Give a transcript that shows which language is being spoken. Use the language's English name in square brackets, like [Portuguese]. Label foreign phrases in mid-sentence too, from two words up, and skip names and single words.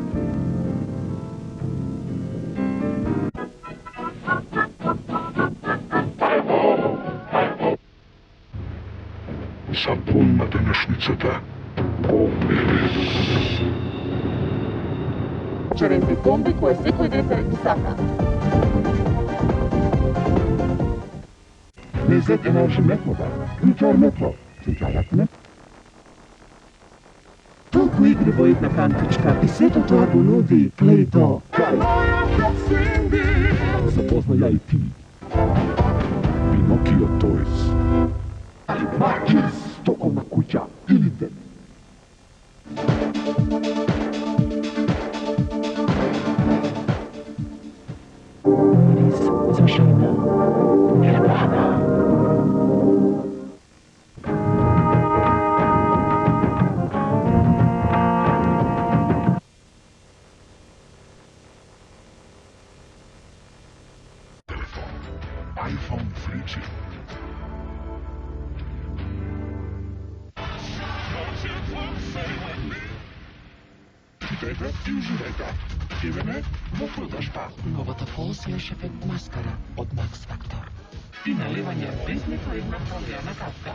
[Macedonian] Сапун на денешницата. Черензи комби кое секој дете ги сака. [Turkish] Lezzet Enerji Metro'da. Ülker Metro. Çünkü hayat metro. [Macedonian] Толку игри во една кантичка и сето тоа го нуди Play-Doh. Запозна ја и ти. Pinocchio Toys. [Serbian] Ali Marquez, Stokovna kuća ili dete. [Macedonian] Мирис за жена. Herbana. iPhone 3G. Читајте и уживајте. Идеме во продажба. Новата False Lash Effect маскара од Max Factor. И наливање без нито една проверена капка.